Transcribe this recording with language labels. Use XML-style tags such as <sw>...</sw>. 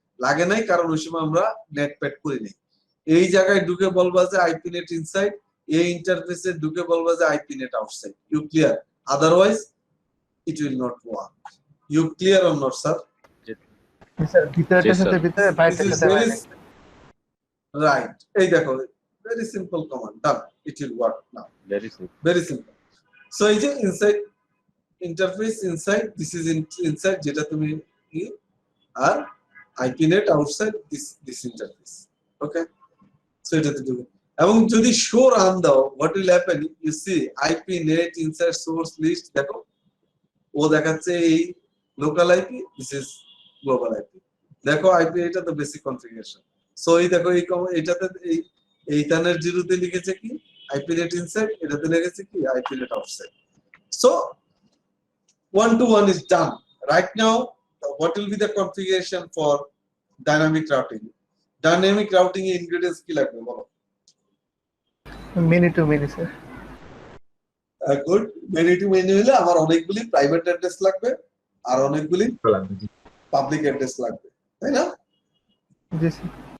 <bn>লাগে নাই, কারণ ওই সময় আমরা নেট প্যাড করি নাই। এই জায়গায় ঢুকে বলবা যে আইপি নেট ইনসাইড, এই ইন্টারফেসে ঢুকে বলবা যে IP net outside.</bn> <en>You clear? Otherwise it will not work. You clear or not sir?</en> <bn>Sir ভিতরের সাথে ভিতরে, বাইরের সাথে বাইরে।</bn> <en>Right.</en> <bn>এই দেখো</bn> <en>very simple command, done, it will work now. Very simple.</en> <bn>So এই যে inside interface inside, this is inside যেটা তুমি কি, আর IP net outside this interface. Okay, so এটাতে দিবে। এবং যদি শো রান দাও, what will happen,</bn> <en>you see IP net inside source list,</en> <bn>দেখো ও দেখাচ্ছে এই local IP, this is global IP. দেখো আইপি, এটা তো বেসিক কনফিগারেশন। সো এই দেখো এইটাতে এই ইথারনেট 0 তে লিখেছে কি আইপি নেট ইনসাইড, এটাতে লিখেছে কি IP net outside.</bn> <en>So 1 to 1 is done. Right now, what will be the configuration for dynamic routing?</en> <bn>Dynamic routing ingredients কি লাগবে বলো?</bn> <en>Many to many sir.</en> <bn>Good. Many two many হলে আমার অনেকগুলি private address লাগবে আর অনেকগুলি পাবলিক অ্যাড্রেস লাগবে, তাই না? জি স্যার।</bn>